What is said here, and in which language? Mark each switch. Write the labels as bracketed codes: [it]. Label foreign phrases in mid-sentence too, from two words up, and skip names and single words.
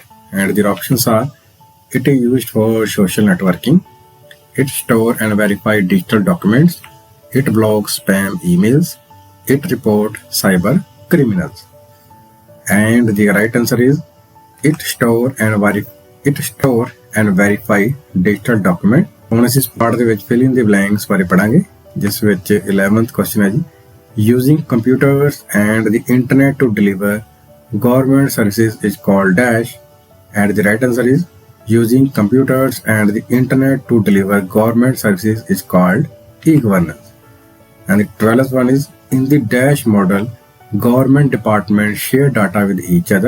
[en] And their options are it is used for social networking, it store and verify digital documents, it blocks spam emails, it report cyber criminals. And the right answer is it store and verify digital document. [pa] ਹੁਣ ਅਸੀਂ ਇਸ ਪਾਰਟ ਦੇ ਵਿੱਚ [en] fill in the blanks [pa] ਬਾਰੇ ਪੜਾਂਗੇ, ਜਿਸ ਵਿੱਚ [en] 11th question [pa] ਹੈ ਜੀ, [en] using computers and the internet to deliver government services is called dash. And the right answer is using computers and the internet to deliver government services is called e-governance. And the 12th one is in the dash model government departments share data with each other.